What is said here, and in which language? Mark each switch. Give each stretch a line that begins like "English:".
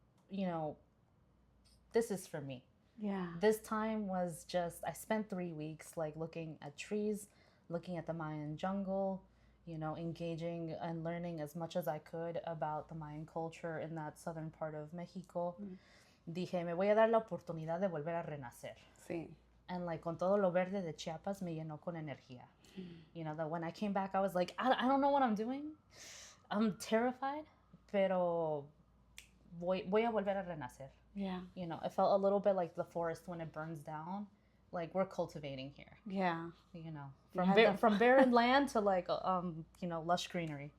English: This is for me. Yeah. This time was just, I spent 3 weeks like looking at trees, looking at the Mayan jungle, engaging and learning as much as I could about the Mayan culture in that southern part of Mexico.
Spanish: Dije, me voy a dar la oportunidad de volver a renacer. Sí.
English: And like
Spanish: con todo lo verde de Chiapas me llenó con energía.
English: That when I came back, I was like, I don't know what I'm doing. I'm terrified,
Spanish: pero voy a volver a renacer.
English: Yeah. It felt a little bit like the forest when it burns down. Like we're cultivating here. Yeah. From barren land to like lush greenery.